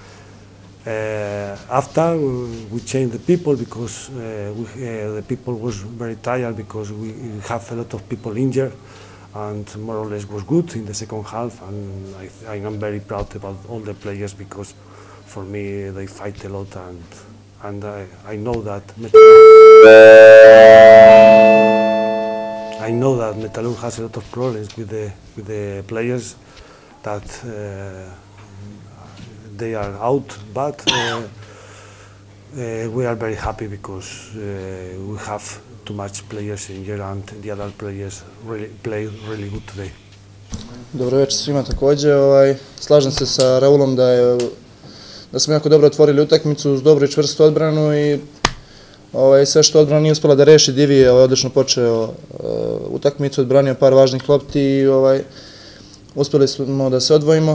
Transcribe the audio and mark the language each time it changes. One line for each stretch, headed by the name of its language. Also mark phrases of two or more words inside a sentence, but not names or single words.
English: After we changed the people because the people was very tired because we have a lot of people injured, and more or less was good in the second half, and I am very proud about all the players because for me they fight a lot, and I know that Metalurg has a lot of problems with the players that they are out, but we are very happy because we have too much players injured and the other players play really good today.
Bosnian: Dobro večer svima također. Slažem se sa Raulom da smo jako dobro otvorili utakmicu uz dobru i čvrstu odbranu i sve što odbrana nije uspjela da reši, Divi je odlično počeo utakmicu, odbranio par važnih lopti i uspjeli smo da se odvojimo.